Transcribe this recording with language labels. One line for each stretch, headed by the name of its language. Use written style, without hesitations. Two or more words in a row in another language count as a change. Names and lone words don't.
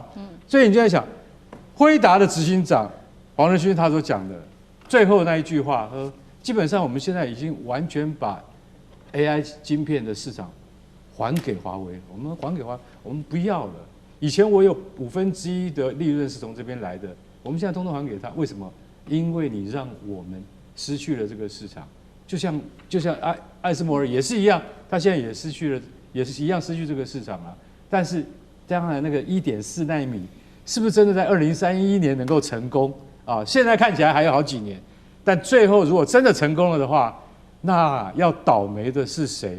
Chinese: 所以你就在想，輝達的執行長黃仁勳他所講的最後那一句話，基本上我們現在已經完全把 AI 晶片的市場還給華為，我們還給華為，我們不要了。以前我有1/5的利潤是從這邊來的，我們現在通通還給他。為什麼？因為你讓我們失去了這個市場，就像艾斯摩爾也是一樣，他現在也失去了，也是一樣失去這個市场啊。但是當然那個1.4奈米是不是真的在2031年能夠成功啊？現在看起來還有好幾年。但最後如果真的成功了的話，那要倒霉的是誰？